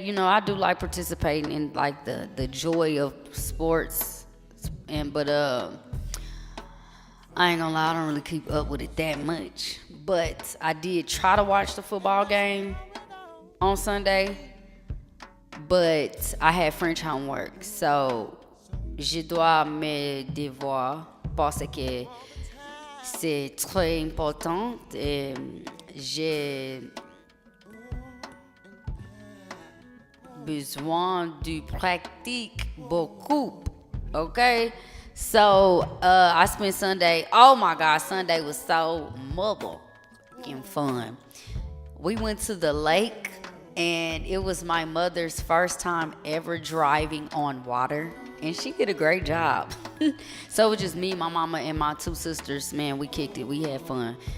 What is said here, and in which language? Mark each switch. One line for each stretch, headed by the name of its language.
English: You know, I do like participating in like the joy of sports, but I ain't gonna lie, I don't really keep up with it that much. But I did try to watch the football game on Sunday. But I had French homework, so
French: je dois mes devoirs parce que c'est très important et j'ai besoin de pratique beaucoup.
English: Okay, so I spent Sunday. Oh my God, Sunday was so motherfucking fun. We went to the lake. And it was my mother's first time ever driving on water. And she did a great job. So it was just me, my mama, and my two sisters. Man, we kicked it. We had fun.